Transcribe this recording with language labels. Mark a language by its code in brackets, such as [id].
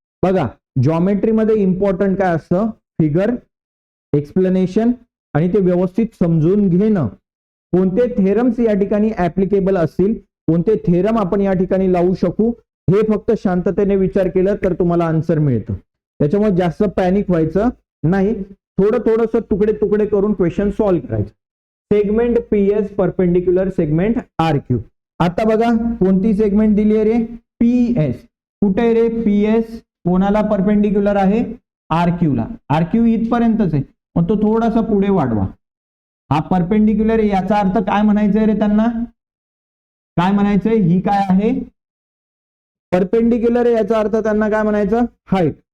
[mr] बघा जॉमेट्री मध्ये इम्पॉर्टंट काय असतं, फिगर, एक्सप्लेनेशन आणि ते व्यवस्थित समजून घेणं. कोणते थेरम्स या ठिकाणी ऍप्लिकेबल असतील, कोणते थेरम आपण या ठिकाणी लावू शकू, हे फक्त शांततेने विचार केलं तर तुम्हाला आन्सर मिळतं. त्याच्यामुळे जास्त पॅनिक व्हायचं नाही, थोडंसं तुकडे तुकडे करून क्वेश्चन सॉल्व्ह करायचे. [en] Segment P S perpendicular segment R Q. [mr] आता बघा कोणती सेगमेंट दिली आहे रे, पीएस. कुठे आहे रे पीएस, कोणाला परपेंडिक्युलर आहे, आर क्यू ला. आर क्यू इथपर्यंतच आहे, मग तो थोडासा पुढे वाढवा. हा परपेंडिक्युलर आहे, याचा अर्थ काय म्हणायचंय रे त्यांना, काय म्हणायचंय, ही काय आहे परपेंडिक्युलर आहे, याचा अर्थ त्यांना काय म्हणायचं, हाईट.